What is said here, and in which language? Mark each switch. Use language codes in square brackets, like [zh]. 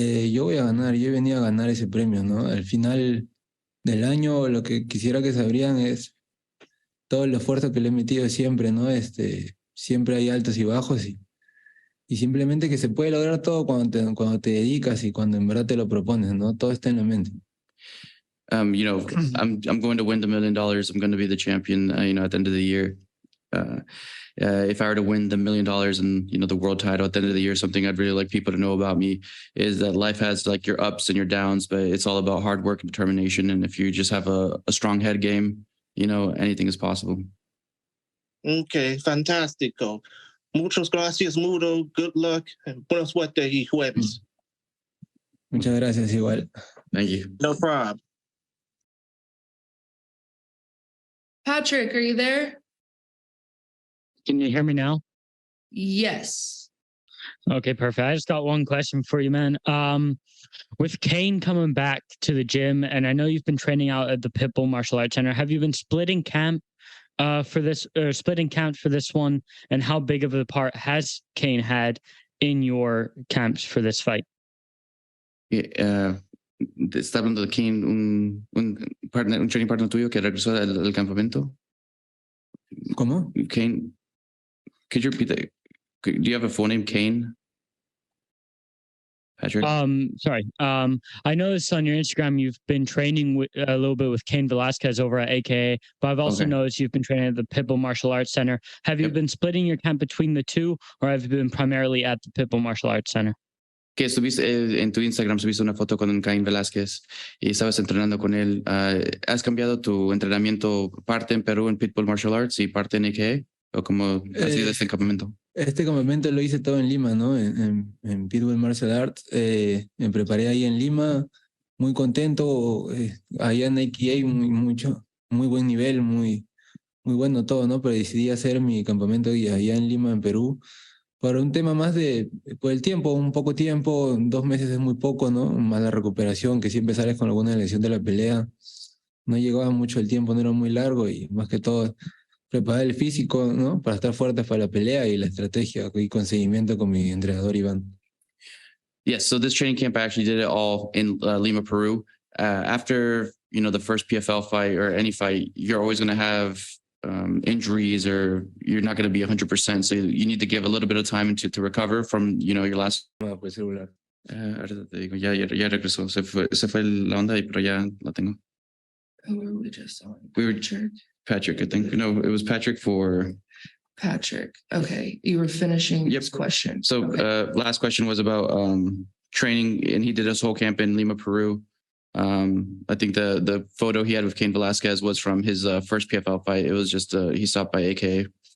[es] Yo voy a ganar, yo venía a ganar ese premio, ¿no? Al final del año lo que quisiera que sabrían es todo el esfuerzo que le he metido siempre, ¿no? Siempre hay altos y bajos y simplemente que se puede lograr todo cuando te dedicas y cuando en verdad te lo propones, ¿no? Todo está en la mente. [en] I'm going to win the $1 million. I'm going to be the champion, at the end of the year. If I were to win the $1 million and, the world title at the end of the year, something I'd really like people to know about me is that life has like your ups and your downs, but it's all about hard work and determination. And if you just have a strong head game, anything is possible. [es] Okay, fantástico. Muchas gracias, Mudo. [en] Good luck. [es] Buena suerte y jueves. Muchas gracias, igual. [en] Thank you. No problem. Patrick, are you there? Can you hear me now? Yes. Okay, perfect. I just got one question for you, man. With Kane coming back to the gym, and I know you've been training out at the Pitbull Martial Arts Center, have you been splitting camp for this one? And how big of a part has Kane had in your camps for this fight? [es] ¿Está hablando de Kane, un [en] training partner [es] tuyo que regresó del campamento? ¿Cómo? [en] Kane, could you repeat that? Do you have a full name, Kane? Patrick? Sorry. I noticed on your Instagram you've been training a little bit with Cain Velasquez over at AKA, but I've also noticed you've been training at the Pitbull Martial Arts Center. Have you been splitting your camp between the two, or have you been primarily at the Pitbull Martial Arts Center? [es] Que estuviste en tu Instagram, subiste una foto con Cain Velázquez y estabas entrenando con él. ¿Has cambiado tu entrenamiento parte en Perú en Pitbull Martial Arts y parte en AKA? ¿O cómo ha sido este campamento? Este campamento lo hice todo en Lima, ¿no? En Pitbull Martial Arts. Me preparé ahí en Lima, muy contento. Allá en AKA, muy buen nivel, muy bueno todo, ¿no? Pero decidí hacer mi campamento allá en Lima, en Perú. Para un tema más por el tiempo, un poco tiempo, 2 meses es muy poco, ¿no? Más la recuperación, que siempre sales con alguna lesión de la pelea. No llegaba mucho el tiempo, no era muy largo y más que todo preparar el físico, ¿no? Para estar fuertes para la pelea y la estrategia y con seguimiento con mi entrenador Iván. [en] Yes, so this training camp, I actually did it all in Lima, Peru. After, the first PFL fight or any fight, you're always going to have injuries or you're not going to be 100%. So you need to give a little bit of time to recover from, your last. [es] Ahorita te digo, ya regresó. Se fue la onda, pero ya la tengo. [en] Who were we just on? We were Patrick, I think. No, it was Patrick for Patrick. Okay, you were finishing Yep. this question. So Okay. last question was about training, and he did his whole camp in Lima, Peru. I think the photo he had with Cain Velasquez was from his first PFL fight. It was just he stopped by AKA.